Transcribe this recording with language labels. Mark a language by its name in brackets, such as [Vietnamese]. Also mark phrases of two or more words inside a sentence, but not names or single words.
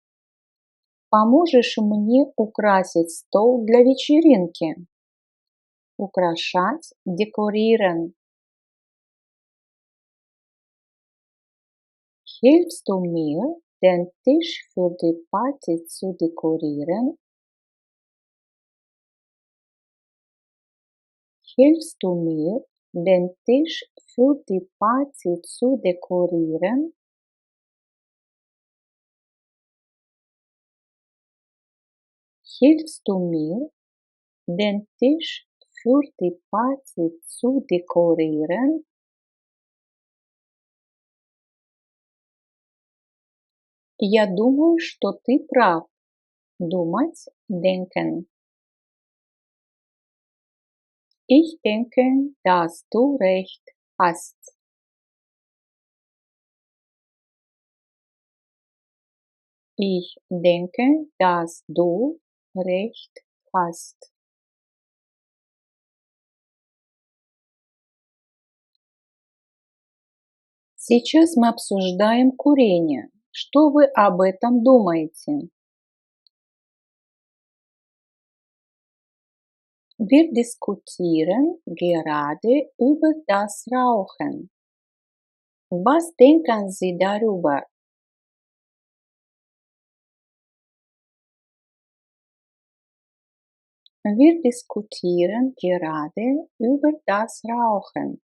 [Russian] Поможешь мне украсить стол для вечеринки? Украшать, [German] dekorieren. Hilfst du mir, den Tisch für die Party zu dekorieren? Hilfst du mir, den Tisch für die Party zu dekorieren? Hilfst du mir, den Tisch für die Party zu dekorieren? [Russian] Я думаю, что ты прав. Думать, [German] denken. Ich denke, dass du recht hast. Ich denke, dass du recht hast. [Russian] Сейчас мы обсуждаем курение. Что вы об этом думаете? [German] Wir diskutieren gerade über das Rauchen. Was denken Sie darüber? Wir diskutieren gerade über das Rauchen.